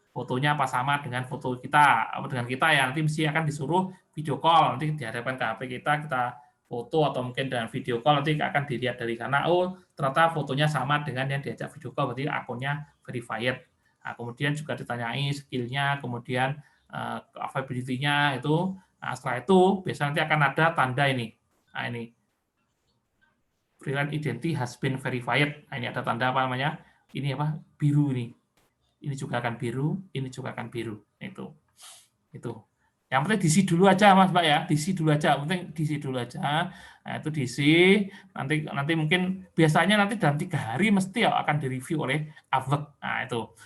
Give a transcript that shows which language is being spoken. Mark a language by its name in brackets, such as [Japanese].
[Indonesian] fotonya apa sama dengan foto kita, dengan kita ya, nanti mesti akan disuruh video call, nanti dihadapkan ke HP kita foto atau mungkin dengan video call, nanti akan dilihat dari sana, oh ternyata fotonya sama dengan yang diajak video call, berarti akunnya verified. Nah, kemudian juga ditanyai skill-nya, kemudian availability-nya itu. Nah, setelah itu biasanya nanti akan ada tanda ini. Nah, ini [English] freelance identity has been verified. [Indonesian] Nah, ini ada tanda apa namanya? Ini apa? Biru ini. Ini juga akan biru, ini juga akan biru. Itu. Yang penting diisi dulu aja, Mas Mbak ya. Diisi dulu aja. Yang penting diisi dulu aja. Nah, itu diisi. Nanti mungkin biasanya nanti dalam 3 hari mesti ya akan direview oleh Upwork. Nah, itu.